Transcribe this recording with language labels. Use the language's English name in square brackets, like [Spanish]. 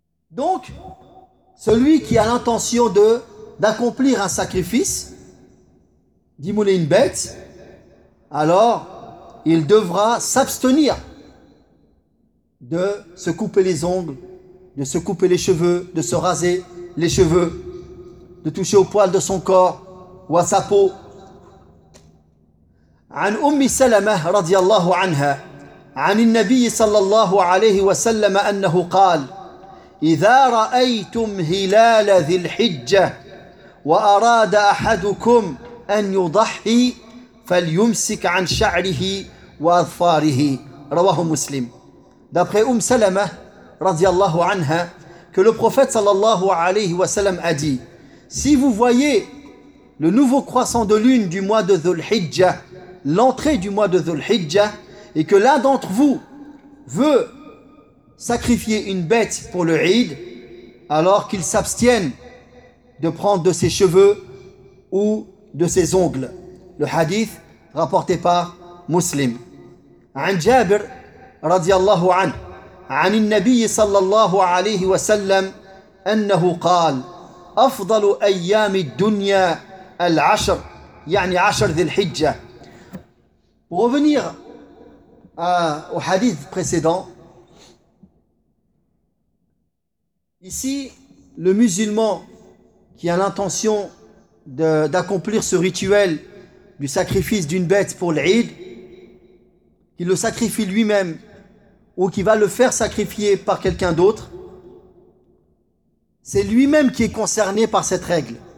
[French] Donc, celui qui a l'intention d'accomplir un sacrifice, d'immoler une bête, alors il devra s'abstenir de se couper les ongles, de se couper les cheveux, de se raser les cheveux, de toucher au poil de son corps ou à sa peau. [Arabic] عن أم سلمة رضي الله عنها عن النبي صلى الله عليه وسلم أنه قال إذا رأيتم هلال ذي الحجة وأراد أحدكم أن يضحي فليمسك عن شعره وأظفاره رواه مسلم. [French] D'après Umm Salama, radiallahu anha, que le prophète sallallahu alayhi wa sallam a dit, si vous voyez le nouveau croissant de lune du mois de Dhul-Hijjah, l'entrée du mois de Dhul-Hijjah, et que l'un d'entre vous veut sacrifier une bête pour le Eid, alors qu'il s'abstienne de prendre de ses cheveux ou de ses ongles. Le hadith rapporté par Muslim. [Arabic] An Jabir رضي الله عنه عن النبي صلى الله عليه وسلم أنه قال أفضل أيام الدنيا العشر يعني عشر ذي الحجة. [French] Pour revenir au hadith précédent, ici le musulman qui a l'intention d'accomplir ce rituel du sacrifice d'une bête pour l'Eid, qui le sacrifie lui-même ou qui va le faire sacrifier par quelqu'un d'autre, c'est lui-même qui est concerné par cette règle.